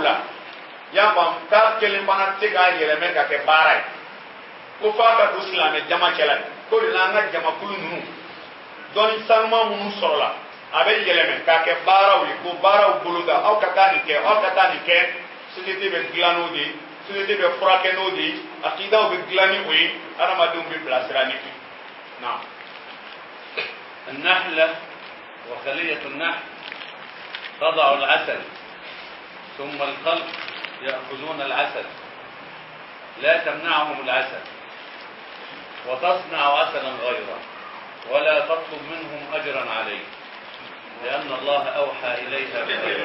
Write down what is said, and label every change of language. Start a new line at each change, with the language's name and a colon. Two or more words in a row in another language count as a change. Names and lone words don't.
Bambara: la y'a faamu k'a kelen fana tɛ se k'a yɛlɛmɛ ka kɛ baara ye ko f'a ka don silamɛ jama cɛla ye ko de la an ka jamakulu ninnu dɔnni sanuma minnu sɔrɔla a bɛ yɛlɛmɛ k'a kɛ baaraw ye ko baaraw bolo da aw ka taa nin kɛ aw ka taa nin kɛ société bɛ dilan n'o de ye société bɛ furakɛ n'o de ye akidaw bɛ dilan ni o ye adamadenw bɛ bilasira ni o ye.
Arabic: نعم. النحلة وخلية النحل تضع العسل ثم الخلق يأخذون العسل، لا تمنعهم العسل وتصنع عسلا غيره ولا تطلب منهم أجرا عليه لأن الله أوحى إليها بخيرا.